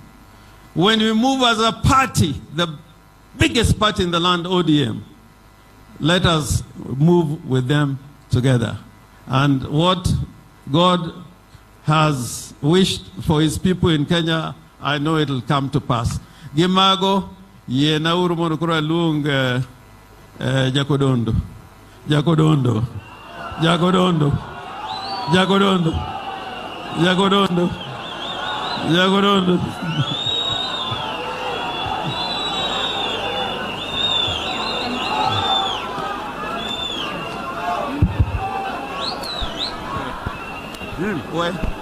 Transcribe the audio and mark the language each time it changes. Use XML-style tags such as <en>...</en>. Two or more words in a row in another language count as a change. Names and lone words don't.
<en>When we move as a party, the biggest party in the land, ODM, let us move with them together. And what God has wished for his people in Kenya, I know it will come to pass.</en> <luo>Gimago, ye na urumonu kura lung Jacodondo. Jacodondo. Jacodondo. Jacodondo. Jacodondo. Jacodondo.</luo> <en>Where?</en>